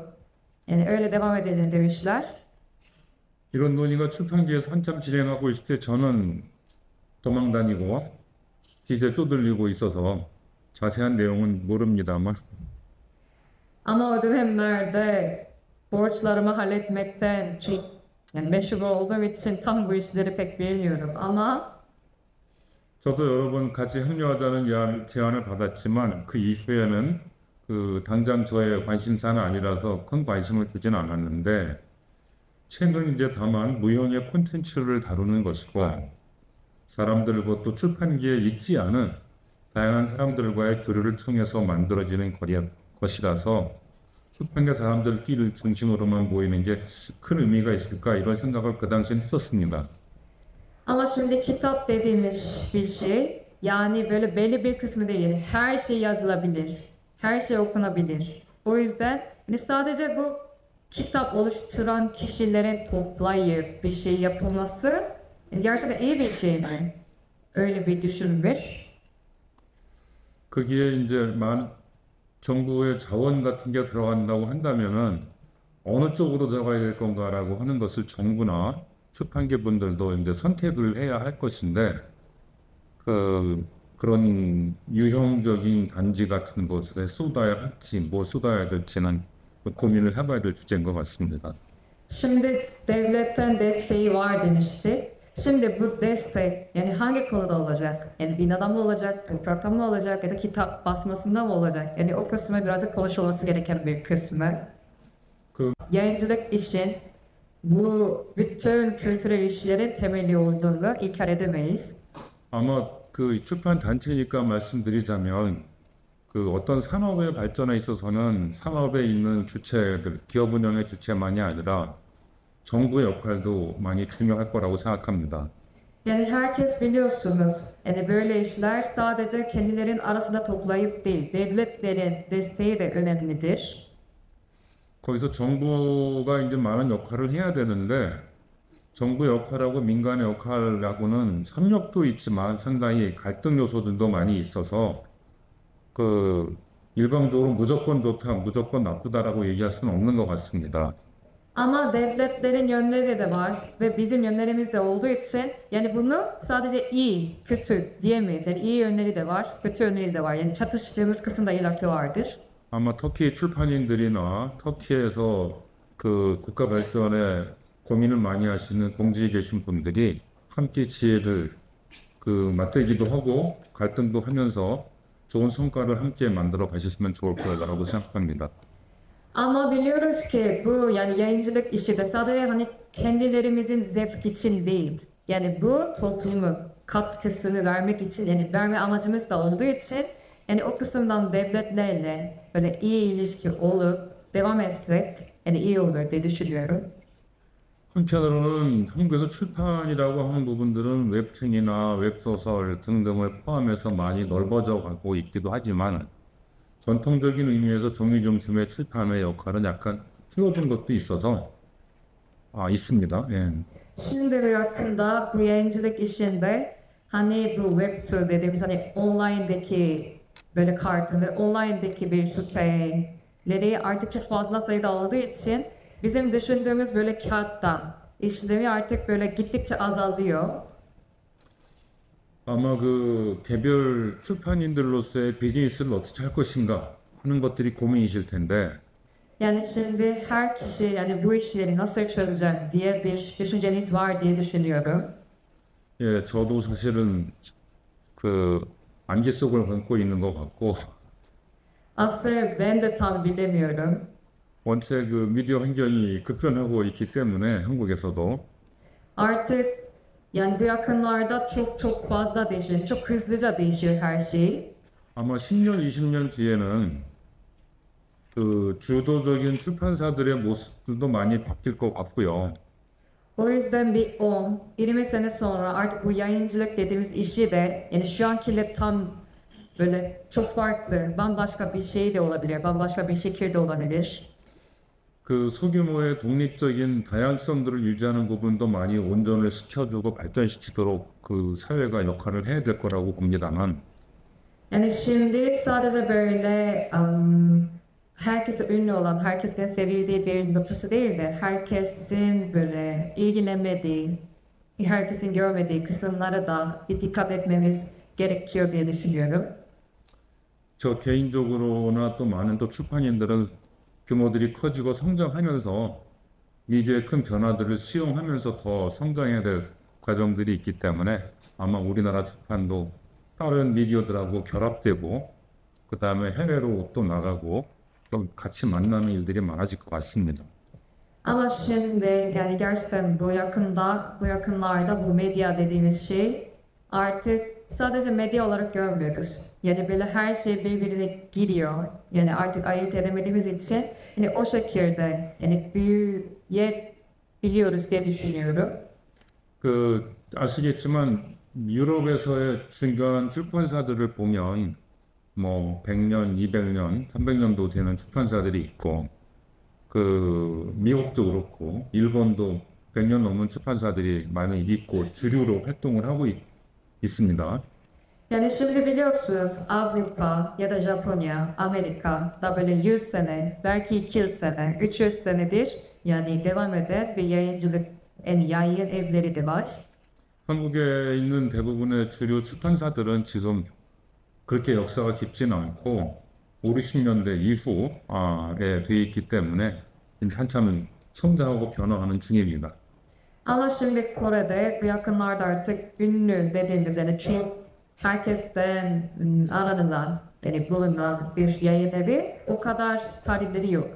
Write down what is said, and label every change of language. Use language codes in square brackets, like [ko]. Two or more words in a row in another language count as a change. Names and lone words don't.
[tr] Yani öyle devam edelim demişler. [ko] 이런 논의가 출판계에서 한참 진행하고 있을 때 저는 도망 다니고 기재 쪼들리고 있어서 자세한 내용은 모릅니다만 [tr] Ama o dönemlerde borçlarımı halletmekten çok yani meşhur olduğum için tam bu işleri pek bilmiyorum ama [ko] 저도 여러 번 같이 합류하자는 제안을 받았지만 그 이후에는 당장 저의 관심사는 아니라서 큰 관심을 두진 않았는데 책은 이제 다만 무형의 콘텐츠를 다루는 것이고 사람들과 또 출판계에 있지 않은 다양한 사람들과의 교류를 통해서 만들어지는 것이라서 출판계 사람들끼리 중심으로만 모이는 게 큰 의미가 있을까 이런 생각을 그 당시엔 했었습니다. [tr] ama şimdi kitap dediğimiz bir şey yani böyle belli bir kısmı değil yani her şey yazılabilir, her şey okunabilir. O yüzden yani sadece bu kitap oluşturan kişilerin toplayıp bir şey yapılması yani gerçekten iyi bir şey mi? Öyle bir düşünmüş. [ko] 거기에 이제 정부의 자원 같은 게 들어간다고 한다면은 어느 쪽으로 들어가야 될 건가라고 하는 것을 정부나 출판계 분들도 이제 선택을 해야 할 것인데 그런 유형적인 단지 같은 것에 쏟아야 할지 뭐 쏟아야 될지는 고민을 해봐야 될 주제인 것 같습니다. [tr] Şimdi devletten desteği var demiştik. Şimdi bu destek yani hangi konuda olacak? Yani binada mı olacak, toprakta mı olacak ya da kitap basmasında mı olacak? Yani o kısmı birazcık konuşulması gereken bir kısmı. Yayıncılık işin bu bütün kültürel işlerin temeli olduğunu inkar edemeyiz. [ko] 아마 출판 단체니까 말씀드리자면 어떤 산업의 발전에 있어서는 산업에 있는 주체들, 기업 운영의 주체만이 아니라 정부의 역할도 많이 중요할 거라고 생각합니다. [tr] Yani herkes biliyorsunuz yani böyle işler sadece kendilerin arasında toplayıp değil devletlerin desteği de önemlidir. [ko] 거기서 정부가 이제 많은 역할을 해야 되는데 정부 역할하고 민간의 역할하고는 협력도 있지만 상당히 갈등 요소들도 많이 있어서 일방적으로 무조건 좋다, 무조건 나쁘다라고 얘기할 수는 없는 것 같습니다. [tr] Ama devletlerin yönleri de var ve bizim yönlerimiz de olduğu için yani bunu sadece iyi, kötü diyemeyiz. Yani iyi yönleri de var, kötü yönleri de var. Yani çatıştığımız kısımda illaki vardır. [ko] 아마 터키 출판인들이나 터키에서 국가 발전에 고민을 많이 하시는 공직에 계신 분들이 함께 지혜를 맞대기도 하고 갈등도 하면서 좋은 성과를 함께 만들어 가셨으면 좋을 거라고 생각합니다. [tr] Ama biliyoruz ki bu yani yayıncılık işi de sadece hani kendilerimizin zevk için değil. Yani bu toplumun katkısını vermek için yani verme amacımız da olduğu için Yani o kısımdan devletlerle böyle iyi ilişki olup devam etsek yani iyi olur diye düşünüyorum. [ko] 한편으로는 한국에서 출판이라고 하는 부분들은 웹툰이나 웹소설 등등을 포함해서 많이 넓어져 가고 있기도 하지만 전통적인 의미에서 종이 중심의 출판의 역할은 약간 줄어든 것도 있어서 있습니다. 예. [tr] Şimdi yakında bu yayıncılık işinde hani bu webtoon dediğimiz hani online'daki böyle kartın ve online'daki bir süpeleri artık çok fazla sayıda olduğu için bizim düşündüğümüz böyle kağıttan işlemi artık böyle gittikçe azalıyor. [ko] 아마 그 개별 출판인들로서의 비즈니스를 어떻게 할 것인가 하는 것들이 고민이실 텐데 [tr] Yani şimdi her kişi yani bu işleri nasıl çözecek diye bir düşünceniz var diye düşünüyorum. [ko] 예, 저도 사실은 그 안개 속을 걷고 있는 것 같고 [tr] Aslında ben de tam bilemiyorum. [ko] 원체 그 미디어 환경이 급변하고 있기 때문에 한국에서도 [tr] Artık yani bu yakınlarda çok fazla değişiyor. Çok hızlıca değişiyor her şey. [ko] 아마 10년, 20년 뒤에는 그 주도적인 출판사들의 모습들도 많이 바뀔 것 같고요. [tr] O yüzden bir 10-20 sene sonra artık bu yayıncılık dediğimiz işi de yani şu ankiyle tam böyle çok farklı, bambaşka bir şey de olabilir, bambaşka bir şekilde de olabilir. [ko] 그 소규모의 독립적인 다양성들을 유지하는 부분도 많이 온전을 시켜주고 발전시키도록 그 사회가 역할을 해야 될 거라고 봅니다만 [tr] Yani şimdi sadece böyle herkese ünlü olan, herkesin sevildiği bir noktası değil de herkesin böyle ilgilenmediği, herkesin görmediği kısımlara da bir dikkat etmemiz gerekiyor diye düşünüyorum. [ko] 저 개인적으로나 또 많은 또 출판인들은 규모들이 커지고 성장하면서 미디어의 큰 변화들을 수용하면서 더 성장해야 될 과정들이 있기 때문에 아마 우리나라 출판도 다른 미디어들하고 결합되고 그 다음에 해외로 또 나가고 좀 같이 만나는 일들이 많아질 것 같습니다. [tr] Ama şimdi yani gerçekten bu yakınlarda bu medya dediğimiz şey artık sadece medya olarak görmüyoruz. Yani böyle her şey birbirine giriyor. Yani artık ayırt edemediğimiz için yani o şekilde yani büyüyebiliyoruz diye düşünüyorum. [ko] 그 아시겠지만 유럽에서의 중요한 출판사들을 보면 뭐 100년, 200년, 300년도 되는 출판사들이 있고 그 미국도 그렇고 일본도 100년 넘는 출판사들이 많이 있고 주류로 활동을 하고 있습니다. [tr] Yani şimdi biliyorsunuz Avrupa ya da Japonya, Amerika da böyle 100 sene, belki 200 sene, 300 senedir yani devam eden bir yayıncılık, yani yayın evleri de var. [ko] 한국에 있는 대부분의 주류 출판사들은 지금 그렇게 역사가 깊지는 않고 5, 60년대 이후에 돼 있기 때문에 이제 한참 성장하고 변화하는 중입니다. [tr] Ama şimdi Kore'de bu yakınlarda artık ünlü dediğimiz yani herkesten aranılan yani bulunan bir yayın evi o kadar tarihleri yok.